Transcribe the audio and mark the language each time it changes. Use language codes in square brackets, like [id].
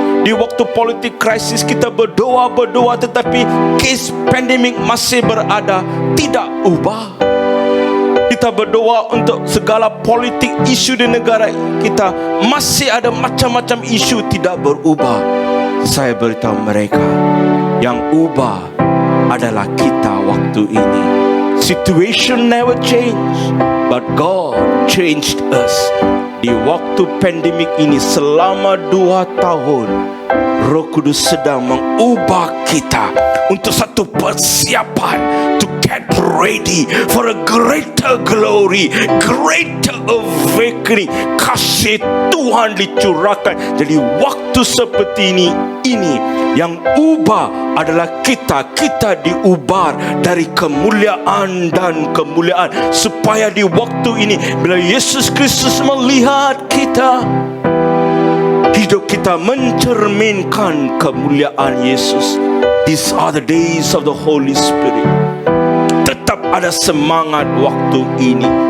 [ms] Di waktu politik krisis kita berdoa, tetapi kes pandemik masih berada, tidak ubah. Kita berdoa untuk segala politik isu di negara kita, masih ada macam-macam isu tidak berubah. Saya beritahu mereka, yang ubah adalah kita waktu ini. [en] Situation never change, but God changed us. [ms] Di waktu pandemik ini selama 2 tahun, Roh Kudus sedang mengubah kita untuk satu persiapan [en] to get ready for a greater glory, greater awakening. [ms] Kasih Tuhan dicurahkan. Jadi waktu seperti ini yang ubah adalah kita diubar dari kemuliaan dan kemuliaan, supaya di waktu ini bila Yesus Kristus melihat kita, hidup kita mencerminkan kemuliaan Yesus. [en] These are the days of the Holy Spirit. [ms] Tetap ada semangat waktu ini.